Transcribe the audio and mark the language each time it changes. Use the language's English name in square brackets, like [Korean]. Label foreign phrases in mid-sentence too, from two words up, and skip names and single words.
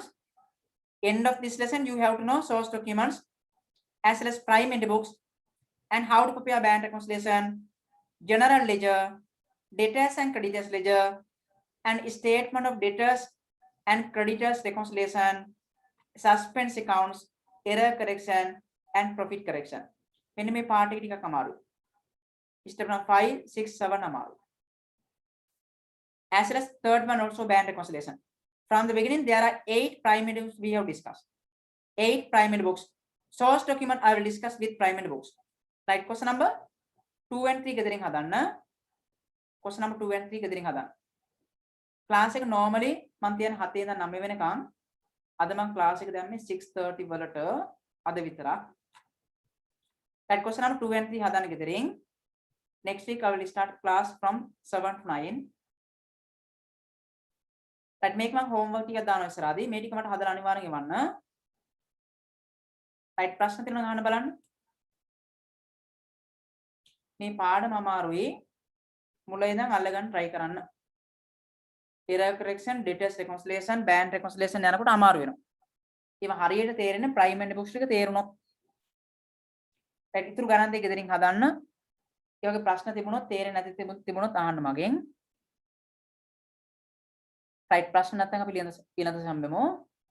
[English] End of this lesson you have to know source documents as well as primary books and how to prepare bank reconciliation, general ledger, debtors and creditors ledger, and statement of debtors and creditors reconciliation, suspense accounts, error correction, and profit correction. [Sinhala] මෙන්න මේ part එක ටිකක් අමාරුයි. [English] Step number 5, 6, 7 [Sinhala] අමාරුයි. [English] As well as third one also band reconciliation. From the beginning, there are 8 primary books we have discussed. 8 primary books. Source document I will discuss with primary books. Right, question number 2 and 3 [Sinhala] ගෙදරින් හදන්න. [English] Question number 2 and 3 [Sinhala] ගෙදරින් හදන්න. Class එක normally මම තියන 7 ඉඳන් 9 වෙනකන්. අද මම class එක දැම්මේ 6:30 වලට අද විතරක්. [English] Right, question number 2 and 3 [Sinhala] හදන්න ගෙදරින්. [English] Next week I will start class from 7 to 9. Right, [Sinhala] මේක මම homework ටිකක් දානවා ඉස්සරහදී. මේ ටික මට හදලා අනිවාර්යෙන් එවන්න. Right, ප්‍රශ්න තියෙනවා අහන්න බලන්න. මේ පාඩම අමාරුයි. මුල ඉඳන් අල්ලගන්න try කරන්න. [English] Error correction, debtors reconciliation, band reconciliation [Sinhala] යනකොට අමාරු වෙනවා. ඒව හරියට තේරෙන්නේ [English] primary books [Sinhala] ටික තේරුණොත්. right, ඉතුරු ගණන් දෙක ගෙදරින් හදන්න. ඒ වගේ ප්‍රශ්න තිබුණොත් තේරෙන්නේ නැති තිබුණොත් අහන්න මගෙන්. right, ප්‍රශ්න නැත්නම් අපි ඊළඟ සම්බෙමු.